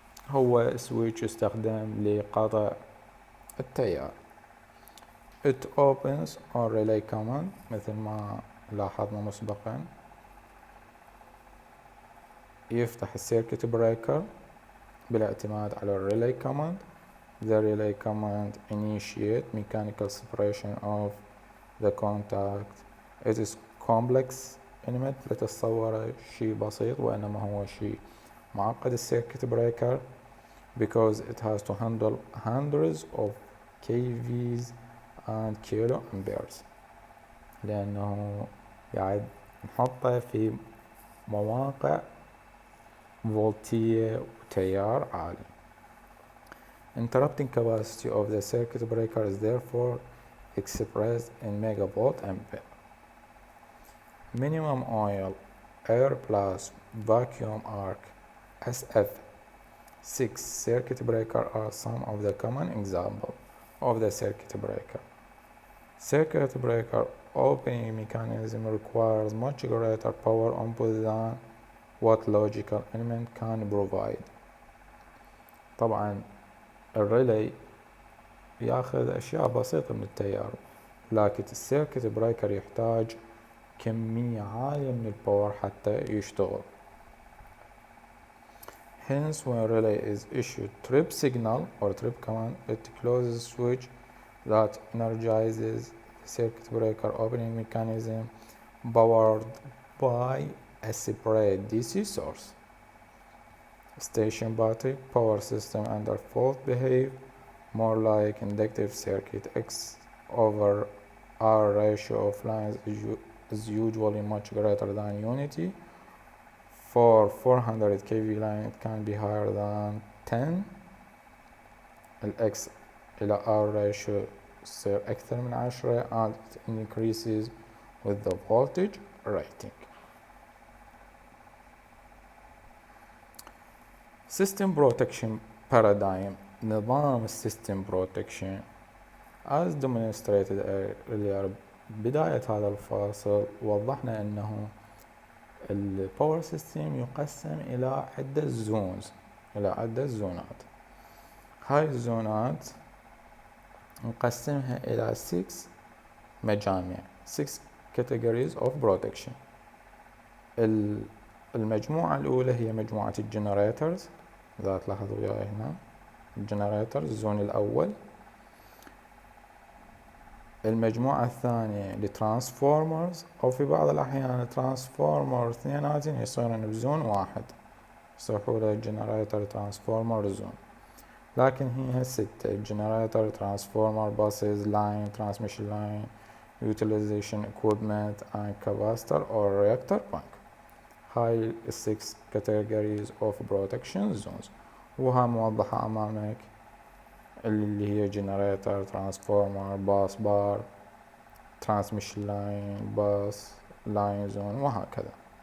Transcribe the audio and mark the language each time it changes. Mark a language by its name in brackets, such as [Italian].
[Arabic] هو switch يستخدم لقطع التيار. [English] It opens on relay command [Arabic] مثل ما لاحظنا مسبقا. يفتح السيركت بريكر بالاعتماد على الريلي command. [English] The relay command initiate mechanical separation of the contact. It is complex element. [Arabic] لا تتصور شيء بسيط وإنما هو شيء معقد السيركت بريكر [English] because it has to handle hundreds of kVs and kilo amperes [Arabic] لأنه قاعد نحطه في مواقع فولتية وتيار عالي. [English] Interrupting capacity of the circuit breaker is therefore expressed in megavolt ampere. Minimum oil, air plus vacuum arc, SF6 circuit breaker are some of the common examples of the circuit breaker. Circuit breaker opening mechanism requires much greater power input than what logical element can provide. [Arabic] طبعا الريلي ياخذ أشياء بسيطة من التيار لكن السيركت بريكر يحتاج كمية عالية من الباور حتى يشتغل. [English] Hence when relay is issued trip signal or trip command it closes switch that energizes circuit breaker opening mechanism powered by a separate DC source. Station battery power system under fault behave more like inductive circuit. X over R ratio of lines is usually much greater than unity. For 400 kV line it can be higher than 10. X إلى R ratio [Arabic] يصير أكثر من [English] 10 and it increases with the voltage rating. System protection paradigm. [Arabic] نظام السيستم [English] protection as demonstrated earlier. [Arabic] بداية هذا الفاصل وضحنا أنه الباور سيستم يقسم إلى عدة زونز زونات. هاي الزونات نقسمها إلى 6 مجامع 6 [English] categories of protection. [Arabic] المجموعة الأولى هي مجموعة الجنريترز إذا تلاحظوا وياي هنا الجنريترز الزون الأول. المجموعة الثانية لترانسفورمرز أو في بعض الأحيان ترانسفورمر اثنيناتهم يصيرون بزون واحد يصيحوا له [English] generator transformer zone. [Arabic] لكن هي هالستة: [English] generator, transformer, buses, line, transmission line, utilization equipment and capacitor or reactor bank. هاي 6 categories of protection zones، [Arabic] وها موضحة أمامك اللي هي [English] generator, transformer, bus bar, transmission line, bus line zone وهكذا.